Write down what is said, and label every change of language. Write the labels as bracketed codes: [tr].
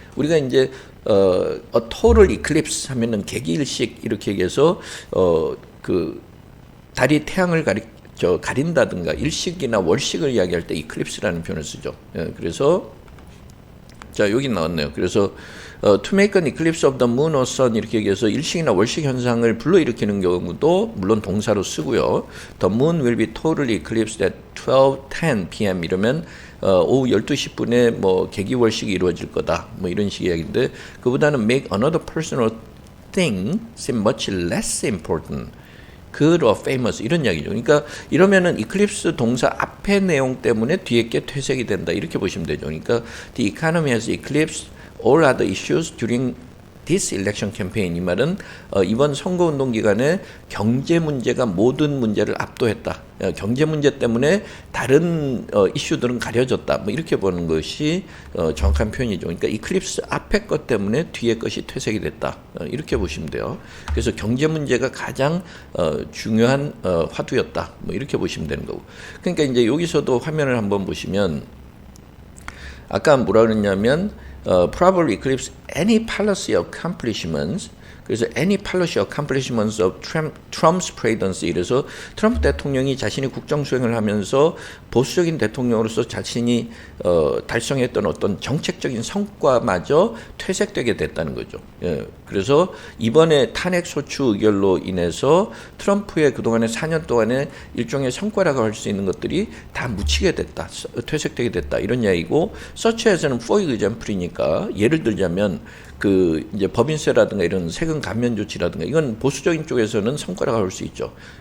[ko] 우리가 이제 [en] a total eclipse [ko] 하면은 개기일식 이렇게 얘기해서 그 달이 태양을 가린다든가 일식이나 월식을 이야기할 때 이클립스라는 표현을 쓰죠. 그래서 자, 여기 나왔네요. 그래서 [en] to make an eclipse of the moon or sun [ko] 이렇게 얘기해서 일식이나 월식 현상을 불러일으키는 경우도 물론 동사로 쓰고요. [en] The moon will be totally eclipsed at 12:10 p.m. [ko] 이러면 오후 12시 10분에 뭐 개기월식이 이루어질 거다. 뭐 이런 식의 이야기인데, 그보다는 [en] make another person or thing seem much less important. good or famous [ko] 이런 이야기죠. 그러니까 이러면은 이클립스 동사 앞의 내용 때문에 뒤에 게 퇴색이 된다 이렇게 보시면 되죠. [en] 그러니까 the economy has eclipsed all other issues during this election campaign. [ko] 이 말은 이번 선거운동 기간에 경제 문제가 모든 문제를 압도했다. 경제 문제 때문에 다른 이슈들은 가려졌다. 뭐 이렇게 보는 것이 정확한 표현이죠. 그러니까 이클립스 앞에 것 때문에 뒤에 것이 퇴색이 됐다. 이렇게 보시면 돼요. 그래서 경제 문제가 가장 중요한 화두였다. 뭐 이렇게 보시면 되는 거고. 그러니까 이제 여기서도 화면을 한번 보시면 아까 뭐라 그랬냐면 [en] probably eclipse any policy accomplishments. 그래서 any policy accomplishments of Trump's presidency. [ko] 이래서 트럼프 대통령이 자신이 국정 수행을 하면서 보수적인 대통령으로서 자신이 달성했던 어떤 정책적인 성과마저 퇴색되게 됐다는 거죠. 예, 그래서 이번에 탄핵 소추 의결로 인해서 트럼프의 그동안의 4년 동안의 일종의 성과라고 할 수 있는 것들이 다 묻히게 됐다, 퇴색되게 됐다 이런 이야기고, such as는 for example이니까 예를 들자면 그 이제 법인세라든가 이런 세금 감면 조치라든가 이건 보수적인 쪽에서는 성과라고 할 수 있죠.